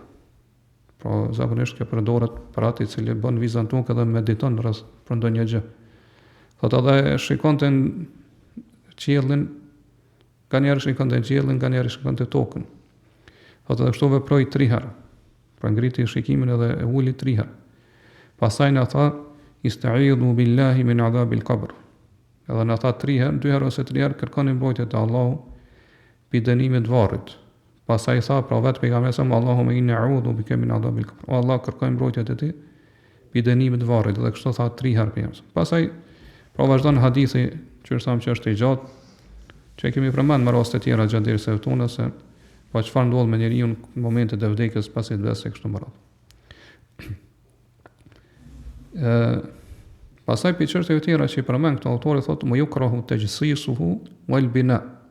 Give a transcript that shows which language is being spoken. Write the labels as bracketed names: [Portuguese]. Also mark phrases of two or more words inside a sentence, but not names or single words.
[Albanian] Pra zakonisht kjo përdoret për atë i cili bën vizën tokë edhe mediton rreth për ndonjë gjë. Thotë edhe shikonte qiellin, nganjëherë shikonte qiellin, nganjëherë shikonte tokën. Thotë edhe kështu veproi 3 herë. Pra ngriti shikimin edhe e uli 3 herë. Pastaj na tha [Arabic] استعيذوا بالله من عذاب القبر. [Albanian] Edhe na tha 3 herë, 2 herë ose 3 herë kërkoni mbrojtje te Allahu pi dënimit të varrit. Pastaj tha pra vetë pejgamberi sa [Arabic] اللهم إني أعوذ بك من عذاب القبر. [Albanian] O Allah, kërkoj mbrojtje te ti pi dënimit të varrit, dhe kështu tha 3 herë pejgamberi. Pastaj pra vazhdon hadithi që thamë që është i gjatë, që kemi përmend me raste të tjera gjatë dersave tona se pa çfarë ndodh me njeriu në momentet e vdekjes pasi të vdesë kështu më radh. Pastaj për çështje të tjera që i përmend këto autori thotë [Arabic] ما يكره تجصيصه والبناء.